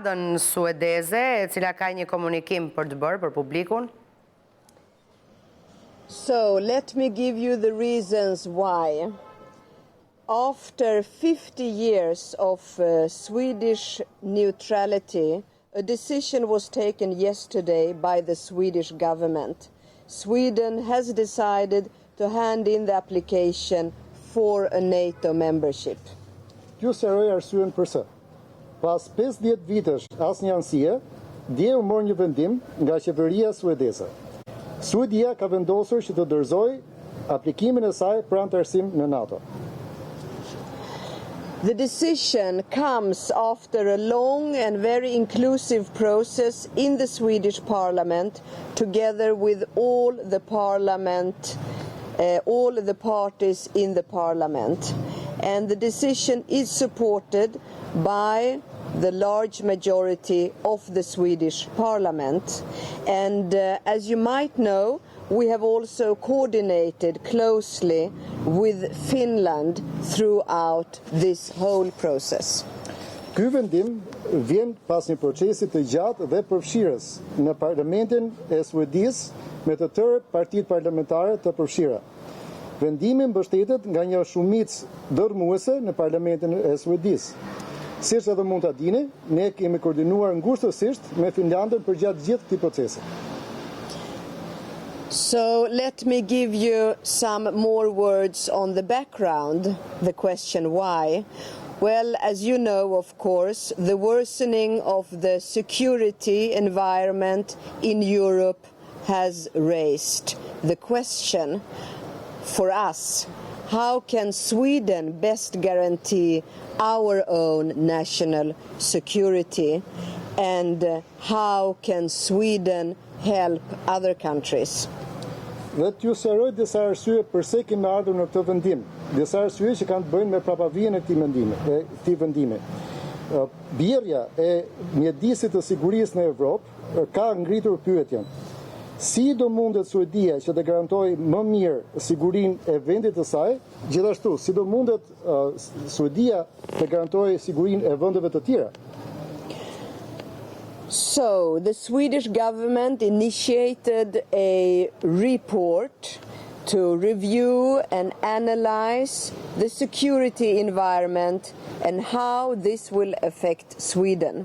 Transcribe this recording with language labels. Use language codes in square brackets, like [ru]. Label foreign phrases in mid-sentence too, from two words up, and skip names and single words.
[sq] ambasadën suedeze, e cila ka një komunikim për të bërë për publikun? [en] So, let me give you the reasons why. After 50 years of Swedish neutrality, a decision was taken yesterday by the Swedish government. Sweden has decided to hand in the application for a NATO membership. [sq] Ju sqaroj arsyen pse. Pas 50 vitesh asnjë anësie, dje u mor një vendim nga qeveria suedeze. Suedia ka vendosur që të dorëzojë aplikimin e saj për anëtarësim në NATO. [en] The decision comes after a long and very inclusive process in the Swedish Parliament, together with all the parties in the Parliament. And the decision is supported by the large majority of the Swedish Parliament. And as you might know, we have also coordinated closely with Finland throughout this whole process. [sq] Ky vendim vjen pas një procesi të gjatë dhe përfshirës në Parlamentin e Suedisë me të tërë partitë parlamentare të përfshira. Vendimi mbështetet nga një shumicë dërmuese në Parlamentin e Suedisë. Siç edhe mund ta dini, ne kemi koordinuar ngushtësisht me Finlandën përgjatë gjithë këtij procesi. [en] So let me give you some more words on the background, the question why. Well, as you know, of course, the worsening of the security environment in Europe has raised the question for us, how can Sweden best guarantee our own national security, and how can Sweden help other countries? [sq] Dhe t'ju sqaroj disa arsye pse kemi ardhur në këtë vendim. Disa arsye që kanë të bëjnë me prapavijën e këtij vendimi. Bjerrja e mjedisit të sigurisë në Evropë ka ngritur pyetjen: si do mundet Suedia që të garantojë më mirë sigurinë e vendit të saj, gjithashtu si do mundet Suedia të garantojë sigurinë e vendeve të tjera? [en] So, the Swedish government initiated a report to review and analyze the security environment and how this will affect Sweden.